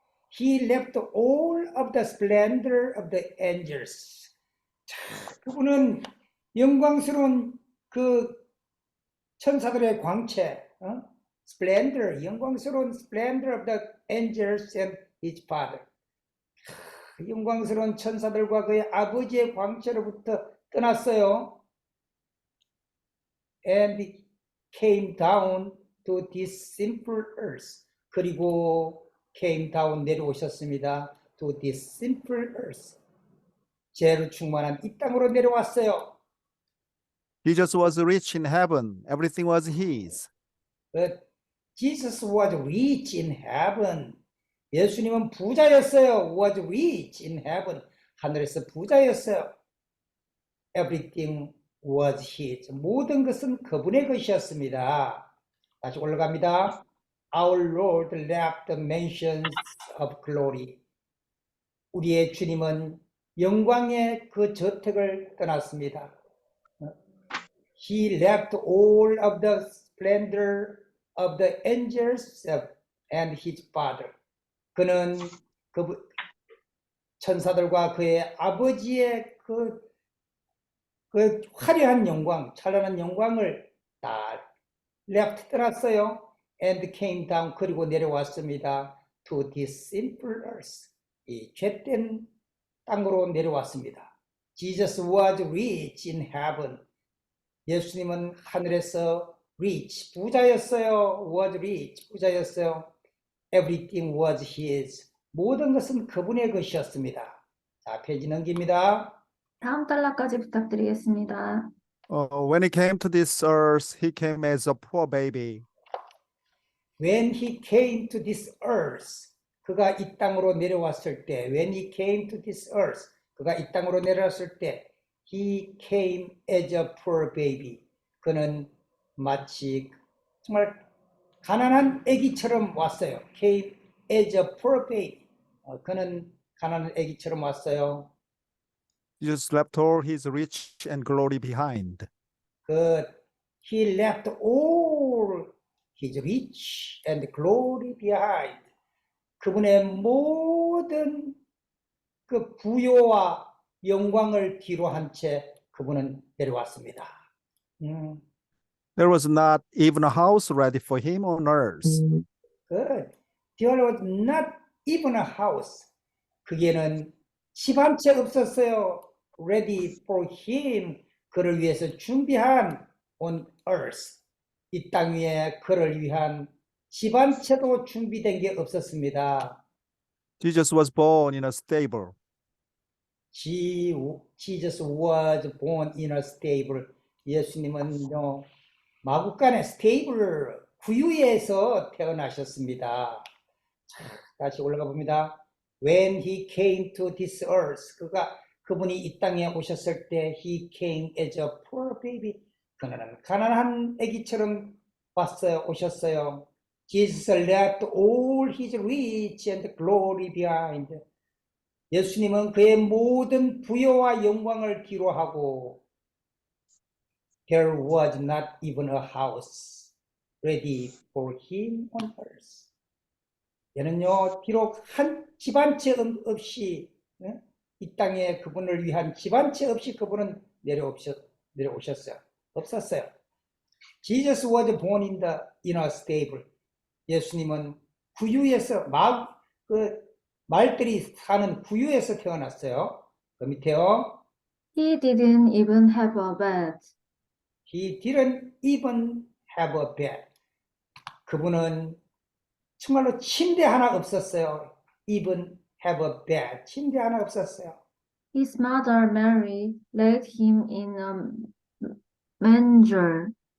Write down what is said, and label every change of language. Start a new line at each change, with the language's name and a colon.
English: He left all of the splendor of the angels.
Korean: 자, 그분은 영광스러운 그 천사들의 광채, splendor, 영광스러운
English: splendor of the angels and his father.
Korean: 영광스러운 천사들과 그의 아버지의 광채로부터 떠났어요.
English: And came down to this simple earth.
Korean: 그리고
English: came down
Korean: 내려오셨습니다.
English: To this simple earth.
Korean: 죄로 충만한 이 땅으로 내려왔어요.
English: Jesus was rich in heaven. Everything was his. But Jesus was rich in heaven.
Korean: 예수님은 부자였어요.
English: Was rich in heaven.
Korean: 하늘에서 부자였어요.
English: Everything was his.
Korean: 모든 것은 그분의 것이었습니다. 다시 올라갑니다.
English: Our Lord left the mansions of glory.
Korean: 우리의 주님은 영광의 그 저택을 떠났습니다.
English: He left all of the splendor of the angels and his father.
Korean: 그는 그 천사들과 그의 아버지의 그 화려한 영광, 찬란한 영광을 다 left 떠났어요.
English: And came down,
Korean: 그리고 내려왔습니다.
English: To this simple earth.
Korean: 이 죄된 땅으로 내려왔습니다.
English: Jesus was rich in heaven.
Korean: 예수님은 하늘에서 rich, 부자였어요. Was rich, 부자였어요.
English: Everything was his.
Korean: 모든 것은 그분의 것이었습니다. 자, 페이지 넘깁니다. 다음 단락까지 부탁드리겠습니다.
English: When he came to this earth, he came as a poor baby. When he came to this earth,
Korean: 그가 이 땅으로 내려왔을 때,
English: when he came to this earth, 그가 이 땅으로 내려왔을 때, he came as a poor baby.
Korean: 그는 마치 정말 가난한 아기처럼 왔어요.
English: Came as a poor baby.
Korean: 그는 가난한 아기처럼 왔어요.
English: Jesus left all his rich and glory behind. But he left all his rich and glory behind.
Korean: 그분의 모든 그 부요와 영광을 뒤로 한 채 그분은 내려왔습니다.
English: There was not even a house ready for him on earth. Good. There was not even a house.
Korean: 그게는 집 한 채 없었어요.
English: Ready for him.
Korean: 그를 위해서 준비한
English: on earth.
Korean: 이 땅 위에 그를 위한 집 한 채도 준비된 게 없었습니다.
English: Jesus was born in a stable. Jesus was born in a stable.
Korean: 예수님은요, 마구간의 스테이블, 구유에서 태어나셨습니다. 다시 올라가 봅니다.
English: When he came to this earth,
Korean: 그분이 이 땅에 오셨을 때,
English: he came as a poor baby.
Korean: 그는 가난한 아기처럼 오셨어요.
English: Jesus left all his rich and glory behind.
Korean: 예수님은 그의 모든 부여와 영광을 뒤로 하고
English: There was not even a house ready for him on earth.
Korean: 얘는요, 비록 집 한 채 없이 이 땅에 그분을 위한 집 한 채 없이 그분은 내려오셨어요. 없었어요.
English: Jesus was born in a stable.
Korean: 예수님은 구유에서 말들이 사는 구유에서 태어났어요. 그 밑에요.
English: He didn't even have a bed. He didn't even have a bed.
Korean: 그분은 정말로 침대 하나 없었어요.
English: Even have a bed.
Korean: 침대 하나 없었어요.
English: His mother Mary laid him in a manger.